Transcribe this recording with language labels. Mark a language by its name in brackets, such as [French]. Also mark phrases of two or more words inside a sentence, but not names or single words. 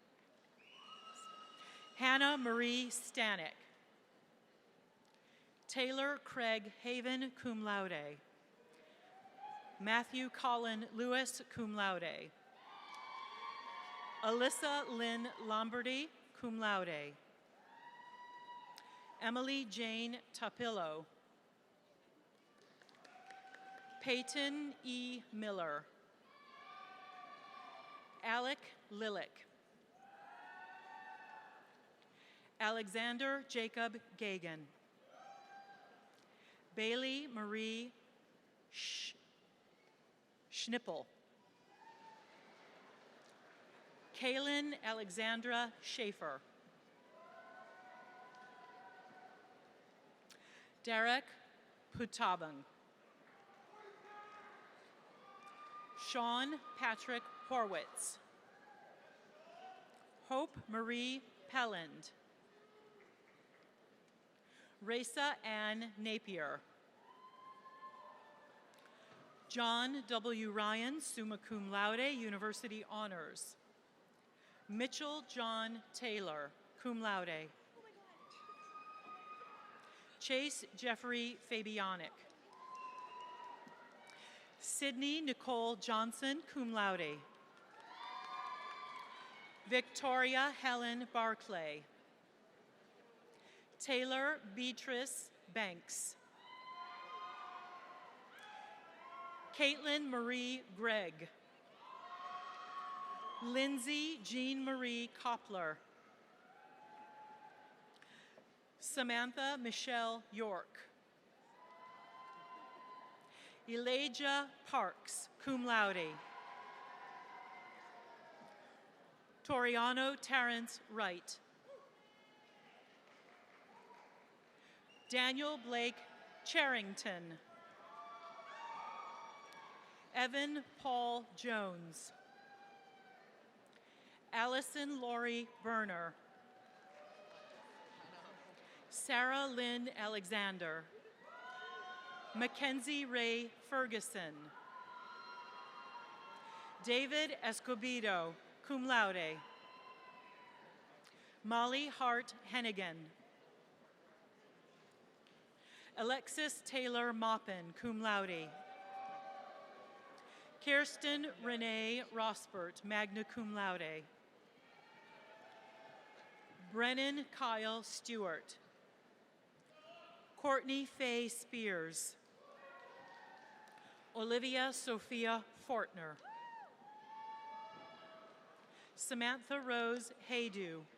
[English] Hannah Marie Stanek. Taylor Craig Haven, [Latin] cum laude. [English] Matthew Colin Lewis, [Latin] cum laude. [English] Alyssa Lynn Lombardi, [Latin] cum laude. [English] Emily Jane Tapillo. Peyton E. Miller. Alec Lilick. Alexander Jacob Gagan. Bailey Marie Schnippel. Kaylin Alexandra Schaefer. Derek Putabang. Sean Patrick Horwitz. Hope Marie Pelland. Raisa Ann Napier. John W. Ryan, [Latin] summa cum laude, [English] University Honors. Mitchell John Taylor, [Latin] cum laude. [English] Chase Jeffrey Fabianic. Sydney Nicole Johnson, [Latin] cum laude. [English] Victoria Helen Barclay. Taylor Beatrice Banks. Caitlin Marie Gregg. Lindsay Jean Marie Koppler. Samantha Michelle York. Elijah Parks, [Latin] cum laude. [English] Toriano Terrence Wright. Daniel Blake Charrington. Evan Paul Jones. Allison Laurie Berner. Sarah Lynn Alexander. Mackenzie Ray Ferguson. David Escobedo, [Latin] cum laude. [English] Molly Hart Hennigan. Alexis Taylor Maupin, [Latin] cum laude. [English] Kirsten Renee Rospert, [Latin] magna cum laude. [English] Brennan Kyle Stewart. Courtney Faye Spears. Olivia Sophia Fortner. Samantha Rose Haydu.